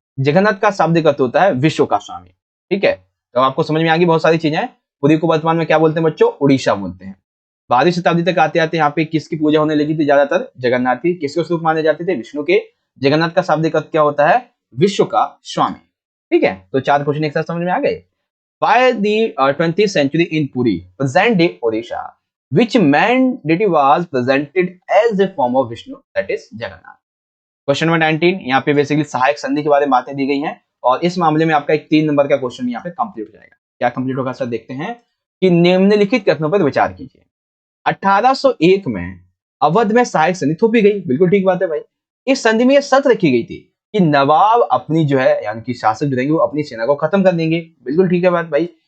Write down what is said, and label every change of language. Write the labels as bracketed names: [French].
[Hindi] जगन्नाथ का शाब्दिक अर्थ होता है विश्व का स्वामी, ठीक है। तो आपको समझ में आ गई बहुत सारी चीजें। पुरी को वर्तमान में क्या बोलते हैं बच्चों? उड़ीसा बोलते हैं। 12वीं शताब्दी तक आते आते यहाँ पे किसकी पूजा होने लगी थी? ज्यादातर जगन्नाथ की। किसके स्वरूप माने जाते थे? विष्णु के। जगन्नाथ का शाब्दिक अर्थ क्या होता है? विश्व का स्वामी, ठीक है। तो 4 क्वेश्चन एक साथ समझ में आ गए। [English] By the 20th century in Puri, present day Odisha, which main deity was presented as a form of Vishnu, that is Jagannath। [Hindi] Question number 19, यहाँ पे बेसिकली सहायक संधि के बारे में बातें दी गई हैं, और इस मामले में आपका एक 3 नंबर का क्वेश्चन यहाँ पे कंप्लीट हो जाएगा। क्या कंप्लीट होगा सर? देखते हैं कि निम्नलिखित कथनों पर विचार कीजिए। 1801 में अवध में सहायक संधि थोपी गई, बिल्कुल ठीक बात है भाई। इस संधि में यह शर्त रखी गई थी कि नवाब अपनी जो है, यानी कि शासक जो रहेंगे वो अपनी सेना को खत्म कर देंगे, बिल्कुल ठीक है बात भाई।